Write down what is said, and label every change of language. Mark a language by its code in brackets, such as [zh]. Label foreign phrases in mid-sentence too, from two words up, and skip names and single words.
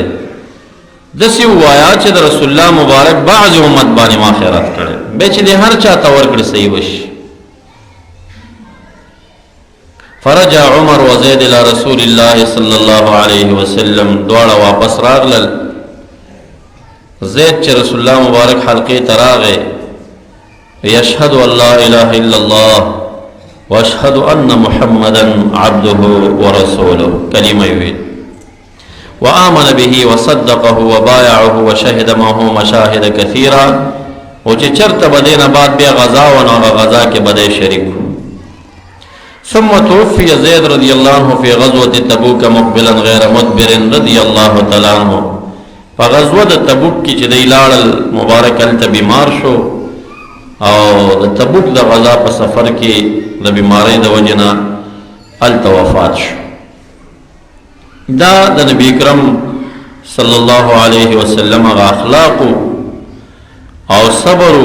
[ps] داسې ووایه چې د رسول الله مبارک بعض امت باندې ما خیرات کړی، بیا چې دې هر چا ته ورکړي صحیح وشي. [ar] فرجع عمر وزید الى رسول الله صلی الله علیه وسلم. [ps] دواړه واپس راغلل. زید چې رسول الله مبارک حلقې ته راغی، [ar] یشهد ان لا اله الا الله واشهد ان محمدا عبده ورسوله [ps] کلمه ویل، [ar] وآمن به وصدقه وبايعه وشهد معه مشاهد كثيرا. [ps] او چې چرته به دې نه بعد بیا غزا و نو هغه غزا کې به دی شریک و. [ar] ثم توفي زید رضی الله عنه في غزوة تبوک مقبلا غیر مدبر رضی الله تعالی عنه. [ps] په غزوه د تبوک کې چې دی لاړل مبارک هلته بیمار شو او د تبوک د غزا په سفر کې د بیماری د وجې نه هلته وفات شو. دا د نبی اکرم [ar] صلی الله علیه وسلم [ps] هغه اخلاق او صبر.